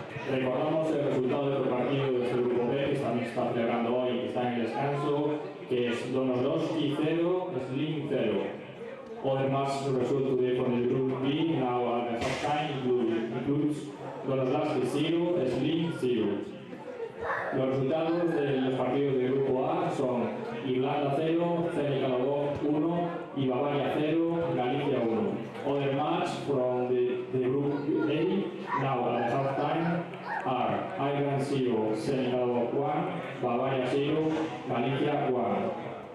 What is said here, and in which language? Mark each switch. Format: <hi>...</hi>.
<es>Recordamos el resultado del partido de este grupo B que también está celebrando hoy, que está en el descanso, que es Donorowski 0, Slim 0.</es> <en>Other match result today from the group B, now at the half time, includes Donorowski 0, Slim 0.</en> <es>Los resultados de los partidos del grupo A son Irlanda 0, Senegal 1 y Bavaria 0, Galicia 1.</es> <en>Other match from the group A, now at the half time, are Ireland 0, Senegal 1, Bavaria 0, Galicia 1.</en>